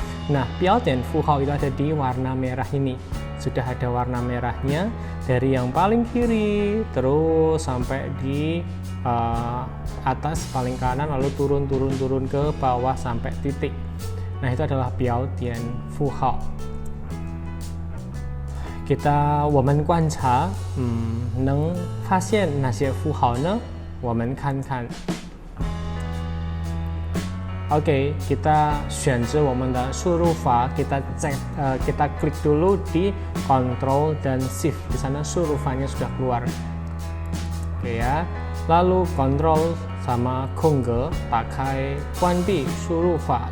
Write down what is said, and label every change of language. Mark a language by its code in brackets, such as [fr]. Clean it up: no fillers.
[id] Nah, 标点符号 itu ada di warna merah ini. Sudah ada warna merahnya dari yang paling kiri terus sampai di atas paling kanan, lalu turun ke bawah sampai titik. Nah, itu adalah biao dian fu hao. [zh] Kita 我们观察能发现哪些符号呢？我们看看。 [id] Oke, kita [zh] 选择我们的输入法, [id] kita klik dulu di Ctrl dan Shift. Di sana surufannya sudah keluar. Oke ya. Lalu Ctrl sama Kongge pakai 关闭输入法.